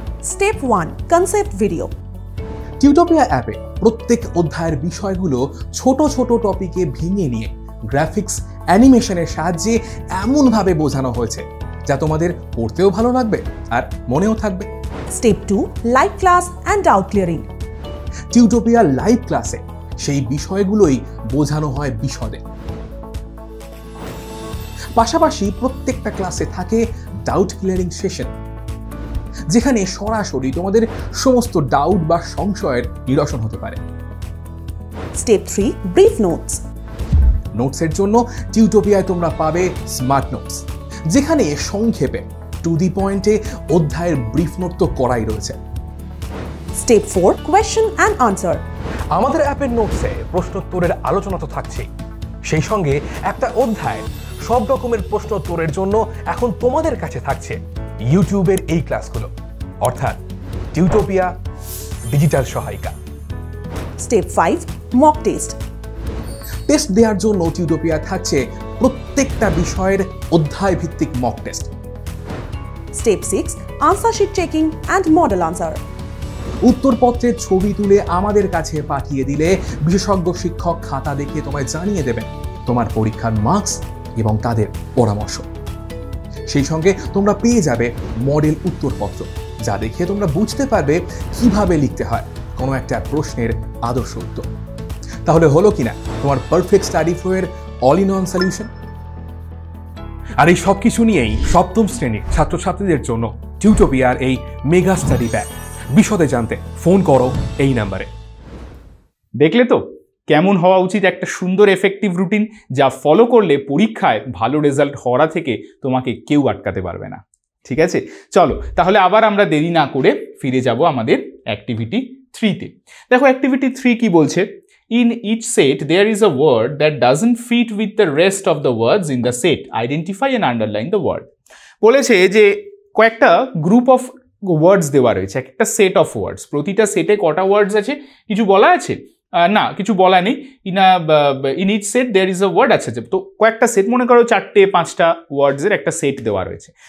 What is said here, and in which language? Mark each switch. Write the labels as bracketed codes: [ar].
[bn] Step 1, concept video. Tutopia অ্যাপে প্রত্যেক অধ্যায়ের বিষয়গুলো ছোট ছোট টপিকে ভেঙে নিয়ে গ্রাফিক্স অ্যানিমেশনের সাহায্যে এমনভাবে বোঝানো হয়েছে যা তোমাদের পড়তেও ভালো লাগবে আর মনেও থাকবে। [en] Step 2, live class and doubt clearing. [bn] Tutopia live ক্লাসে সেই বিষয়গুলোই বোঝানো হয় বিশদে। পাশাপাশি প্রত্যেকটা ক্লাসে থাকে ডাউট ক্লিয়ারিং সেশন, যেখানে সরাসরি তোমাদের সমস্ত ডাউট বা সংশয়ের নিরসন হতে পারে। [en] Step 3, brief notes. [bn] নোটসের জন্য টিউটোপিয়ায় তোমরা পাবে স্মার্ট নোটস, যেখানে সংক্ষেপে টু দি পয়েন্টে অধ্যায়ের ব্রিফ নোট তো করাই রয়েছে। [en] Step 4, question and answer. [bn] আমাদের অ্যাপের নোটসে প্রশ্নোত্তরের আলোচনা তো থাকছেই, সেই সঙ্গে একটা অধ্যায় সব রকমের প্রশ্নোত্তরের জন্য এখন তোমাদের কাছে থাকছে ইউটিউবের এই ক্লাসগুলো, অর্থাৎ টিউটোপিয়া ডিজিটাল সহায়িকা। [en] Step 5, mock test. [bn] টেস্ট দেওয়ার জন্য টিউটোপিয়া থাকছে প্রত্যেকটা বিষয়ের অধ্যায় ভিত্তিক mock test. [en] Step 6, answer sheet checking and model answer. [bn] উত্তরপত্রের ছবি তুলে আমাদের কাছে পাঠিয়ে দিলে বিশেষজ্ঞ শিক্ষক খাতা দেখে তোমায় জানিয়ে দেবেন তোমার পরীক্ষার মার্কস এবং তাদের পরামর্শ। সেই সঙ্গে তোমরা পেয়ে যাবে মডেল উত্তরপত্র, যা দেখে তোমরা বুঝতে পারবে কিভাবে লিখতে হয় কোনো একটা প্রশ্নের আদর্শ উত্তর। তাহলে হলো কিনা তোমার perfect study ফ্লো-এর all in one solution. আর এই সব কিছু নিয়েই সপ্তম শ্রেণীর ছাত্রছাত্রীদের জন্য টিউটোপিয়ার এই মেগা স্টাডি প্যাক। বিশদে জানতে ফোন করো এই নাম্বারে। দেখলে তো কেমন হওয়া উচিত একটা সুন্দর এফেক্টিভ রুটিন, যা ফলো করলে পরীক্ষায় ভালো রেজাল্ট হওয়া থেকে তোমাকে কেউ আটকাতে পারবে না। ঠিক আছে, চলো তাহলে আবার আমরা দেরি না করে ফিরে যাব আমাদের অ্যাক্টিভিটি 3-তে। দেখো অ্যাক্টিভিটি 3 কি বলছে? [en] In each set there is a word that doesn't fit with the rest of the words in the set. Identify and underline the word. [bn] বলেছে যে কয়েকটা গ্রুপ অফ ওয়ার্ডস দেওয়া রয়েছে, একটা সেট অফ ওয়ার্ডস। প্রতিটা সেটে কটা ওয়ার্ডস আছে কিছু বলা আছে? না, কিছু বলা নেই। [en] In each set there is a word. [bn] আচ্ছা, তো কয়েকটা সেট, মনে করো 4-5টা ওয়ার্ডসের একটা সেট দেওয়া রয়েছে।